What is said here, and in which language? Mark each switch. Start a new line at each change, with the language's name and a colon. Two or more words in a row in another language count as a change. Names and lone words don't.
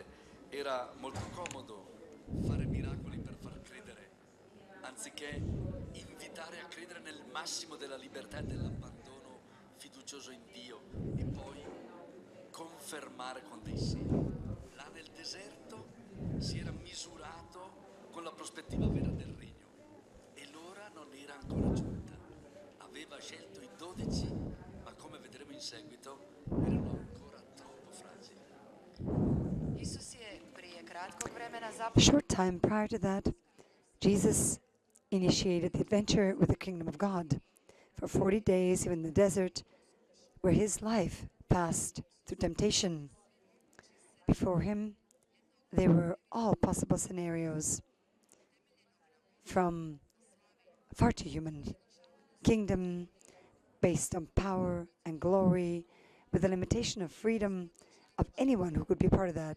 Italian: Era molto comodo fare miracoli per far credere, anziché invitare a credere nel massimo della libertà e dell'abbandono fiducioso in Dio e poi confermare con dei segni. Là nel deserto si era misurato con la prospettiva vera del regno e l'ora non era ancora giunta. Aveva scelto i 12, ma come vedremo in seguito erano ancora troppo fragili.
Croatian: Isus je prije kratkog vremena A započeo
English: short time prior to that, Jesus initiated the adventure with the kingdom of God. For 40 days, he was in the desert, where his life passed through temptation. Before him, there were all possible scenarios, from far too human kingdom based on power and glory, with the limitation of freedom of anyone who could be part of that.